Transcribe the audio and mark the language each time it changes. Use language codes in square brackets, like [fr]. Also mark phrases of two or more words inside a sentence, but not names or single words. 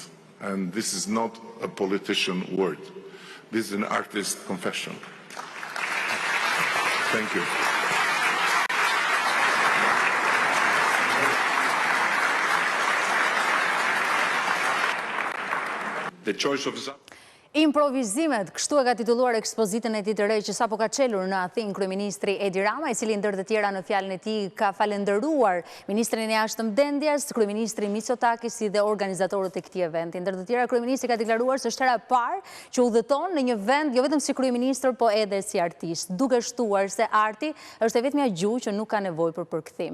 [en] And this is not a politician word. This is an artist confession. Thank you. The choice of [sq] Improvizimet, kështu e ka titulluar ekspozitën e tij të re që sapo ka çelur në Athinë kryeministri Edi Rama, i cili ndër të tjera në fjalën e tij ka falendëruar ministrin e jashtëm Dendjes, kryeministrin Mitsotakis dhe organizatorët e këtij eventi. Ndër të tjera, kryeministri ka deklaruar se është hera e parë që udhëton në një vend jo vetëm si kryeministër, po edhe si artist, duke shtuar se arti është e vetmja gjuhë që nuk ka nevojë për përkthim.